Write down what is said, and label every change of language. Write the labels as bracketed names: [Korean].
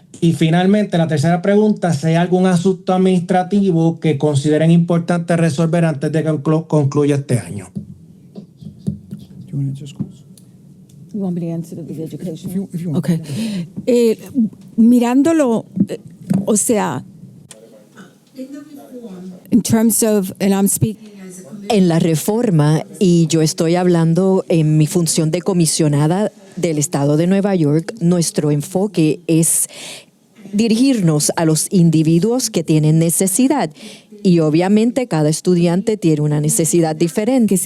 [Spanish] Y finalmente, la tercera pregunta, si hay algún asunto administrativo que consideren importante resolver antes de que concluya este año. [English] You want me to answer the education? If you want. Okay. [Spanish] Mirándolo, o sea, [English] in terms of, and I'm speaking as a commissioner. [Spanish] En la reforma, y yo estoy hablando en mi función de comisionada del Estado de Nueva York, nuestro enfoque es dirigirnos a los individuos que tienen necesidad. Y obviamente cada estudiante tiene una necesidad diferente.